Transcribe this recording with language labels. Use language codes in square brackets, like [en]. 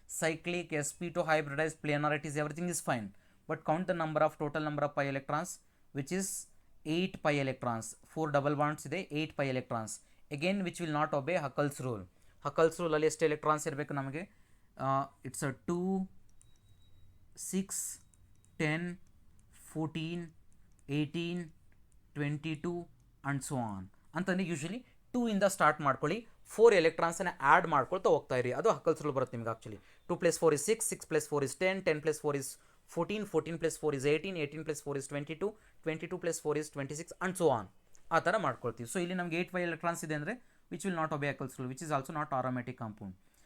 [en] Cyclic, sp2 hybridized, planarities, everything is fine. But count the number of total number of pi electrons, which is 8 pi electrons. 4 double bonds [kn] ಇದೆ, [en] 8 pi electrons. Again which will not obey Huckel's rule. [kn] Huckel's rule ಅಲ್ಲಿ ಎಷ್ಟು electrons ಇರಬೇಕು ನಮಗೆ? [en] it's uh 2, 6, 10, 14, 18, 22 and so on [kn] ಅಂತಂದರೆ usually 2 ಇಂದ start ಮಾಡ್ಕೊಳ್ಳಿ, 4 ಎಲೆಕ್ಟ್ರಾನ್ಸನ್ನು add ಮಾಡ್ಕೊಳ್ತಾ ಹೋಗ್ತಾ ಇರಿ. ಅದು ಹಕಲ್ಸ್ ರೂಲ್ ಬರುತ್ತೆ ನಿಮಗೆ. [en] Actually 2 + 4 is 6, 6 + 4 is 10, 10 + 4 is 14, 14 + 4 is 18, 18 + 4 is 22, 22 + 4 is 26 and so on. [kn] ಆ ಥರ ಮಾಡ್ಕೊಳ್ತೀವಿ. [en] so [kn] ಇಲ್ಲಿ ನಮಗೆ [en] 8 pi electrons [kn] ಇದೆ ಅಂದರೆ [en] Which will not obey Huckel's rule, which is also not aromatic compound.